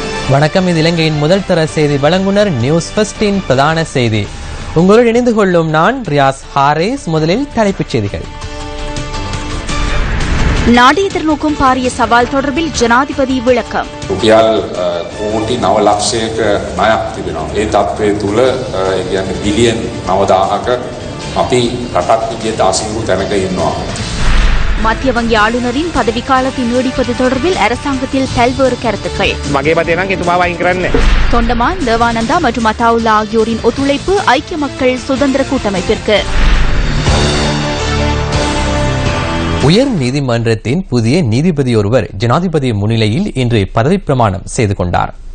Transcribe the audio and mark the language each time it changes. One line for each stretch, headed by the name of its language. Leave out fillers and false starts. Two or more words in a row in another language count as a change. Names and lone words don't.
Tamil: வணக்கம். இது இலங்கையின் முதல் தர செய்தி வழங்குனர் நியூஸ் ஃபர்ஸ்டின் பிரதான செய்தி. உங்களோடு இணைந்து கொள்ளும் நான் ரியாஸ் ஹாரேஸ். முதலில் தலைப்புச் செய்திகள். நாடு எதிர்நோக்கும் பாரிய சவால் தொடர்பில் ஜனாதிபதி விளக்கம்.
Sinhala: කෝටි 9 ලක්ෂයක ණයක් තිබෙනවා. ඒ තත්ත්වය තුල කියන්නේ බිලියන් 9000ක අපි රටක් විදියට ආසිංගු තැනක ඉන්නවා.
Tamil: மத்திய வங்கி ஆளுநரின் பதவிக்காலத்தை நீடிப்பது தொடர்பில் அரசாங்கத்தில் பல்வேறு கருத்துக்கள். தொண்டமான், தேவானந்தா மற்றும் அத்தாவுல்லா ஆகியோரின் ஒத்துழைப்பு ஐக்கிய மக்கள் சுதந்திர கூட்டமைப்பிற்கு. உயர் நீதிமன்றத்தின் புதிய நீதிபதி ஒருவர் ஜனாதிபதி முன்னிலையில் இன்று பதவி பிரமாணம் செய்து கொண்டார்.